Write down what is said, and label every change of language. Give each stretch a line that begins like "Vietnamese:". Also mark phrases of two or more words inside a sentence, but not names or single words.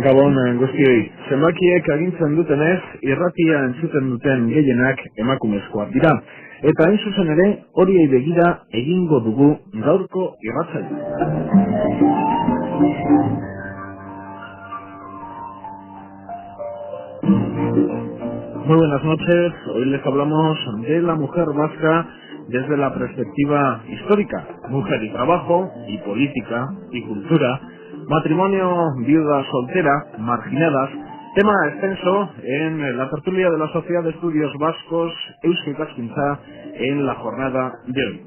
Basque: Gabon guztioi, zenbakiek agintzen dutenez, irratia entzuten duten gehienak emakumezkoak dira. Eta hain zuzen ere, horiei begira egingo dugu gaurko irratsaioa.
Spanish: Muy buenas noches, hoy les hablamos de la mujer vasca desde la perspectiva histórica, mujer y trabajo, y política, y cultura, matrimonio, viuda soltera, marginadas, tema extenso en la tertulia de la Sociedad de Estudios Vascos Eusko Ikaskuntza en la jornada de hoy.